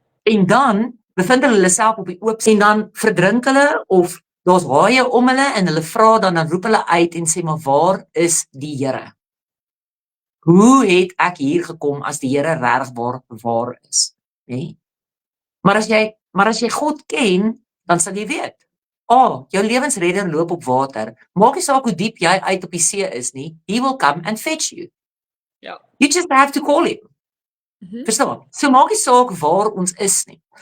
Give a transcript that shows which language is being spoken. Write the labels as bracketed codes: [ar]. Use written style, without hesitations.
[af] En dan bevind hulle self op die oop en dan verdrink hulle of daar's haie om hulle en hulle vra dan roep hulle uit en sê maar waar is die Here? Hoe het ek hier gekom as die Here regtig waar is, nê? Maar as jy God ken, dan sal jy weet. Jou lewensredder loop op water. Maak nie saak hoe diep jy uit op die see is nie. [en] He will come and fetch you. [af] Ja. [en] You just have to call him. [af] Verstaan? So maak nie saak waar ons is nie.